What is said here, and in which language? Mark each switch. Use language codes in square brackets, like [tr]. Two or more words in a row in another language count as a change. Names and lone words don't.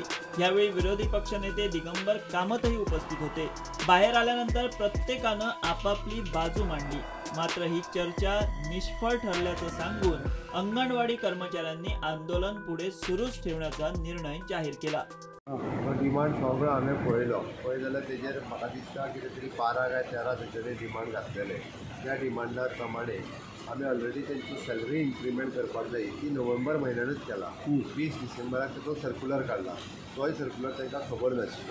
[mr] यावेळी विरोधी पक्षनेते दिगंबर कामतही उपस्थित होते। बाहेर आल्यानंतर प्रत्येकानं आपापली बाजू मांडली। मात्र ही चर्चा निष्फळ ठरल्याचं सांगून अंगणवाडी कर्मचाऱ्यांनी आंदोलन पुढे सुरूच ठेवण्याचा निर्णय जाहीर केला। [kok] डिमांड सगळो हांवें पळयलो जाल्यार तेजेर म्हाका दिसता कितें तरी 12 काय 13 तेजेर डिमांड घातलेले। त्या डिमांडा प्रमाणे आमी ऑलरेडी त्यांची [en] salary increment [kok] करपाक जाय ती नोव्हेंबर म्हयन्यानूच केला। 20 डिसेंबराक तो सर्क्युलर काडला। तोय सर्क्युलर तांकां खबर नाशिल्लो।